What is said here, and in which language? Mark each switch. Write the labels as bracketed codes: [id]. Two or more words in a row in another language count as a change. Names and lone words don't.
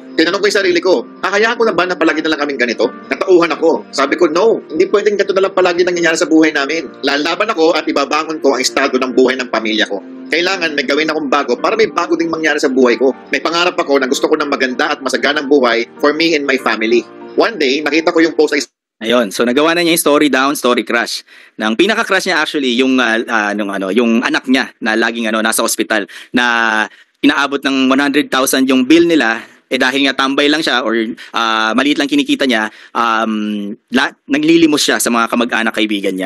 [tl] Tinanong ko yung sarili ko, kakayaan ko na ba na palagi na lang kaming ganito? Natauhan ako. Sabi ko, no, hindi pwedeng ganito na lang palagi nangyayari sa buhay namin. Lalaban ako at ibabangon ko ang estado ng buhay ng pamilya ko. Kailangan may gawin akong bago para may bago ding mangyari sa buhay ko. May pangarap ako na gusto ko ng maganda at masaganang buhay [en] for me and my family. One day, [tl] nakita ko yung post sa Ayun, so nagawa na niya yung story down, story crash. Nang pinaka-crash niya actually yung yung anak niya na laging nasa ospital na inaabot ng 100,000 yung bill nila dahil nga tambay lang siya or maliit lang kinikita niya, naglilimos siya sa mga kamag-anak kaibigan niya.